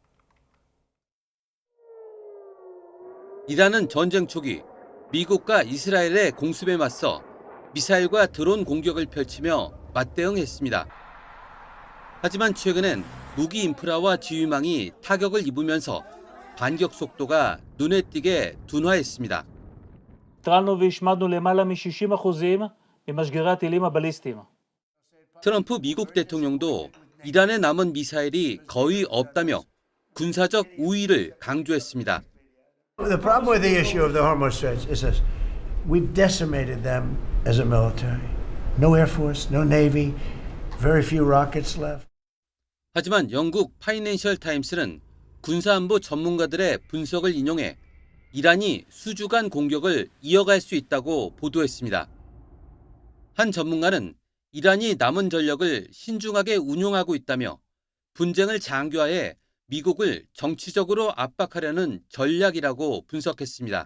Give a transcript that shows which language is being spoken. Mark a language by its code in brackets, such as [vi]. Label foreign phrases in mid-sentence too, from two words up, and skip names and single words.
[ko] 이란은 전쟁 초기 미국과 이스라엘의 공습에 맞서 미사일과 드론 공격을 펼치며 맞대응했습니다. 하지만 최근엔 무기 인프라와 지휘망이 타격을 입으면서 반격 속도가 눈에 띄게 둔화했습니다. [he] התחלנו והשמדנו למעלה מ-60% ממשגרי הטילים הבליסטיים. [ko] 트럼프 미국 대통령도 이란에 남은 미사일이 거의 없다며 군사적 우위를 강조했습니다. [en] The problem with the issue of the Hormuz Straits is this. We've decimated them as a military. No air force, no navy, very few rockets left. [ko] 하지만 영국 파이낸셜 타임스는 군사안보 전문가들의 분석을 인용해 이란이 수주간 공격을 이어갈 수 있다고 보도했습니다. 한 전문가는 이란이 남은 전력을 신중하게 운용하고 있다며 분쟁을 장기화해 미국을 정치적으로 압박하려는 전략이라고 분석했습니다.